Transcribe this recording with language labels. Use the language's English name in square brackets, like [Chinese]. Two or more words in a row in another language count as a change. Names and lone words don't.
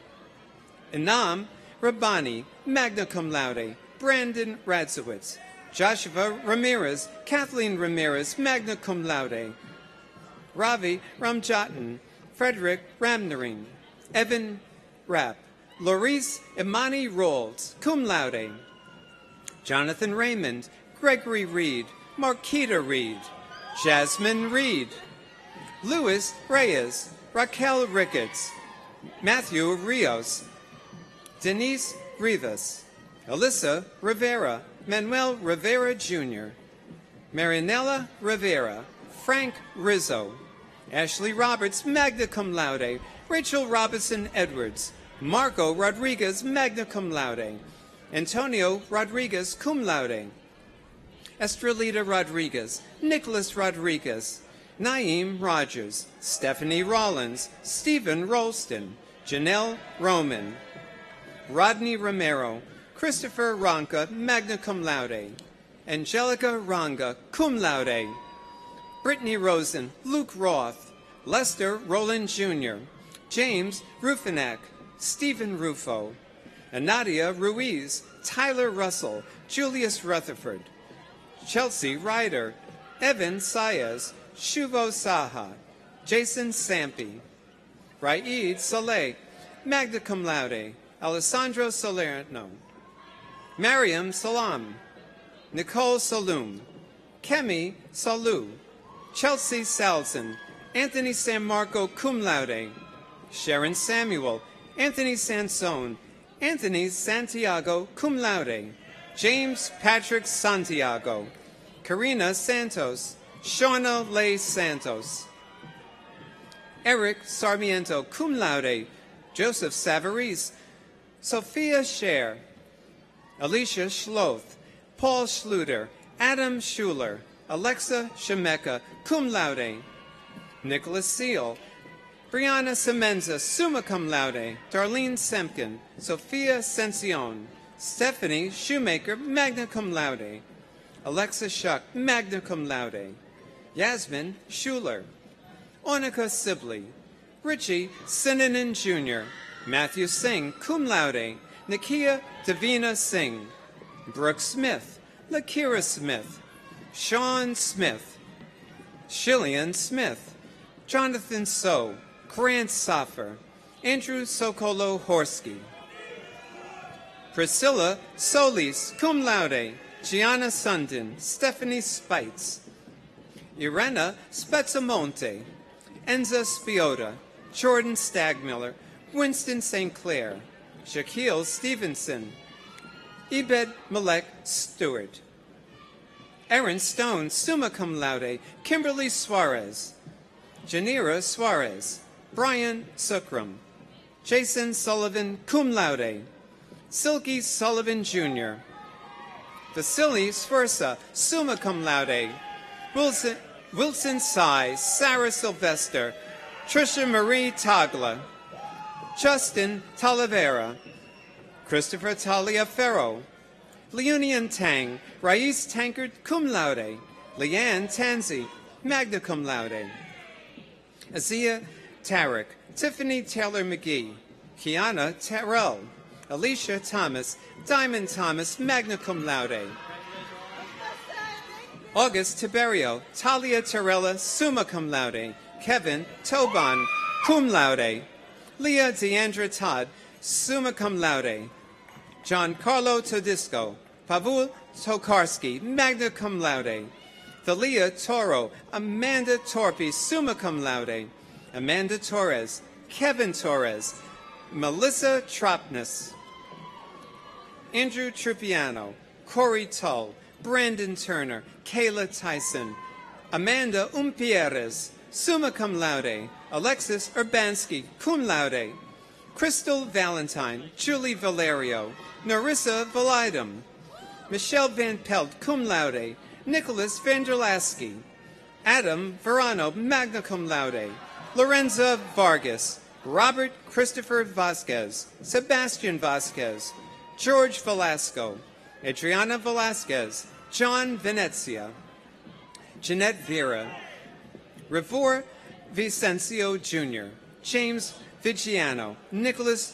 [English] Inam Rabani, [Latin] magna cum laude, [English] Brandon Radzowitz, Joshua Ramirez, Kathleen Ramirez, [Latin] magna cum laude, [English] Ravi Ramjatan, Frederick Ramnarin, Evan Rapp, Laurice Imani Rolls, [Latin] cum laude, [English] Jonathan Raymond, Gregory Reed, Marquita Reed, Jasmine Reed, Luis Reyes, Raquel Ricketts, Matthew Rios, Denise Rivas, Alyssa Rivera, Manuel Rivera Jr., Marinella Rivera, Frank Rizzo, Ashley Roberts, [Latin] magna cum laude, [English] Rachel Robinson Edwards, Marco Rodriguez, [Latin] magna cum laude, [English] Antonio Rodriguez, [Latin] cum laude, [English] Estrelita Rodriguez, Nicholas Rodriguez, Naeem Rogers, Stephanie Rollins, Stephen Rolston, Janelle Roman, Rodney Romero, Christopher Ronca, [Latin] magna cum laude, [English] Angelica Ranga, [Latin] cum laude, [English] Brittany Rosen, Luke Roth, Lester Roland Jr., James Rufinak, Stephen Rufo, Nadia Ruiz, Tyler Russell, Julius Rutherford, Chelsea Ryder, Evan Saez, Shuvo Saha, Jason Sampi, Raid Saleh, [Latin] magna cum [English] laude, Alessandro Salerno, Mariam Salam, Nicole Saloom, Kemi Salou, Chelsea Salzin, Anthony San Marco [Latin] cum laude, [English] Sharon Samuel, Anthony Sansone, Anthony Santiago [Latin] cum laude, [English] James Patrick Santiago, Karina Santos, Shauna Leigh Santos, Eric Sarmiento [Latin] cum laude, [English] Joseph Savarese, Sophia Scher, Alicia Schloth, Paul Schluter, Adam Schuler, Alexa Shemeka, [Latin] cum laude, [English] Nicholas Seal, Brianna Semenza, [Latin] summa cum laude, [English] Darlene Semkin, Sophia Sencion, Stephanie Shoemaker, magna [Latin] cum laude, [English] Alexa Shuck, [Latin] magna cum laude, [English] Yasmin Schuler, Onika Sibley, Richie Sinanen Jr., Matthew Singh, [Latin] cum laude, [English] Nakia Davina Singh, Brooke Smith, Lakira Smith, Sean Smith, Shillian Smith, Jonathan So, Grant Soffer, Andrew Sokolo Horsky, Priscilla Solis, [Latin] cum laude, [English] Gianna Sundin, Stephanie Spites, Irena Spezzamonte, Enza Spiota, Jordan Stagmiller, Winston St. Clair, Shaquille Stevenson, Ebed Malek Stewart, Aaron Stone, [Latin] summa cum laude, [English] Kimberly Suarez, Janira Suarez, Brian Sukram, Jason Sullivan, [Latin] cum laude, [English] Silky Sullivan Jr., Vasily Sversa, [Latin] summa cum laude, [English] Wilson Sy, Sarah Sylvester, Trisha Marie Tagla, Justin Talavera, Christopher Taliaferro, Leonian Tang, Rais Tankard, [Latin] cum laude, [English] Leanne Tanzi, [Latin] magna cum laude, [English] Azia Tarek, Tiffany Taylor McGee, Kiana Terrell, Alicia Thomas, Diamond Thomas, [Latin] magna cum laude, [English] August Tiberio, Talia Terrella, [Latin] summa cum laude, [English] Kevin Toban, [Latin] cum laude, [English] Leah Deandra Todd, [Latin] summa cum laude, [English] Giancarlo Todisco, Pavul Tokarski, [Latin] magna cum laude, [English] Thalia Toro, Amanda Torpy, [Latin] summa cum laude, [English] Amanda Torres, Kevin Torres, Melissa Tropness, Andrew Tripiano, Corey Tull, Brandon Turner, Kayla Tyson, Amanda Umpierrez, [Latin] summa cum laude, [English] Alexis Urbanski, [Latin] cum laude, [English] Crystal Valentine, Julie Valerio, Narissa Validum, Michelle Van Pelt, [Latin] cum laude, [English] Nicholas Vanderlasky, Adam Verano, [Latin] magna cum laude, [English] Lorenza Vargas, Robert Christopher Vasquez, Sebastian Vasquez, George Velasco, Adriana Velasquez, John Venezia, Jeanette Vera, Revor Vicencio Jr., James Vigiano, Nicholas